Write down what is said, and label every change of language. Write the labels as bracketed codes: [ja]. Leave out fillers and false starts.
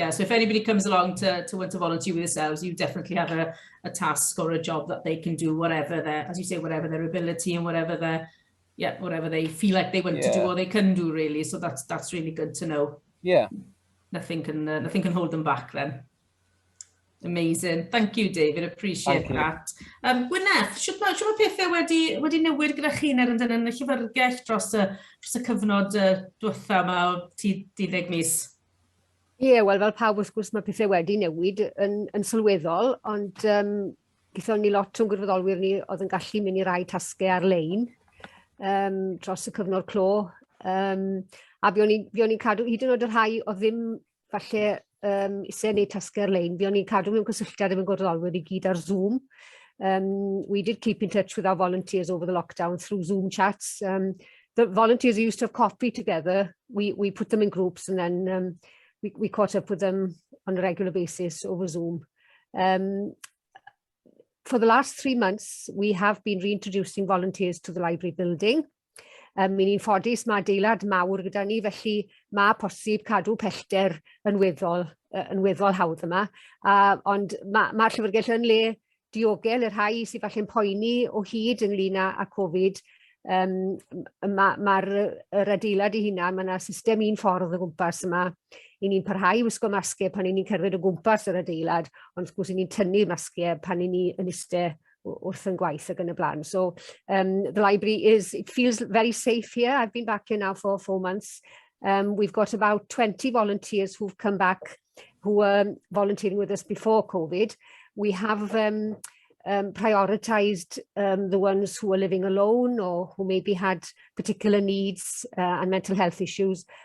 [en] Yeah, so if anybody comes along to want to volunteer with yourselves, you definitely have a task or a job that they can do, whatever their, as you say, whatever their ability and whatever whatever they feel like they want to do or they can do, really. So that's really good to know. Yeah. Nothing can hold them back then. Amazing. Thank you, David. Appreciate that. [cy] Gwyneth, shwt mae pethau wedi newid gyda chi yn y llyfrgell dros y cyfnod diwetha yma o 12 mis? Ie, wel, fel pawb wrth gwrs mae pethau wedi newid yn sylweddol, ond gython ni lot o'n gwirfoddolwyr ni oedd yn gallu mynd i rai tasgau ar-lein dros y cyfnod clo. A buon ni'n cadw, hyd yn oed y rhai o ddim falle eisiau gwneud tasgau ar-lein, buon ni'n cadw mewn cysylltiad efo'n gwirfoddolwyr i gyd ar Zoom. [en] We did keep in touch with our volunteers over the lockdown through Zoom chats. The volunteers used to have coffee together. We put them in groups, and then we caught up with them on a regular basis over Zoom. For the last 3 months, we have been reintroducing volunteers to the library building. [cy] Ni'n ffodus mae adeilad mawr gyda ni, felly mae posib cadw pellter yn weddol hawdd yma. Ond mae'r llyfrgell yn le diogel, y rhai sydd falle'n poeni o hyd ynglyn â Covid. Mae'r adeilad i hunan, mae yna system un ffordd o gwmpas yma. I ni'n parhau wisgo masgau pan ni'n cerdded o gwmpas yr adeilad, ond wrth gwrs ni'n tynnu masgau pan ni'n iste wrth yn gwaith ac yn y blaen. [en] So the library it feels very safe here. I've been back here now for 4 months. We've got about 20 volunteers who've come back who were volunteering with us before Covid. We have prioritised the ones who are living alone or who maybe had particular needs and mental health issues.